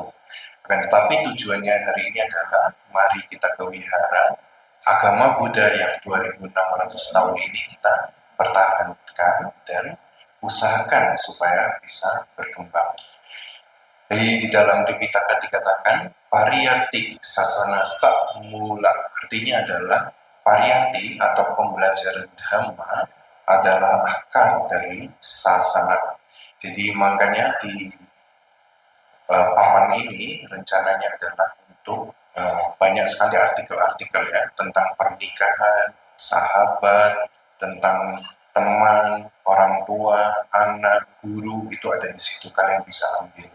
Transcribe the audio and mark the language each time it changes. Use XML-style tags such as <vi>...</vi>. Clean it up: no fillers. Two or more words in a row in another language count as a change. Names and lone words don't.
<id>Akan tetapi tujuannya hari ini adalah mari kita ke wihara, agama Buddha yang 2600 tahun ini kita pertahankan dan usahakan supaya bisa berkembang. Jadi di dalam Tripitaka dikatakan</id> <pi>pariyati sasana samula,</pi> <id>artinya adalah pariyati atau pembelajaran dhamma adalah akar dari sasana. Jadi makanya di papan ini rencananya adalah untuk banyak sekali artikel-artikel ya tentang pernikahan, sahabat, tentang teman, orang tua, anak, guru, itu ada di situ kalian bisa ambil.</id>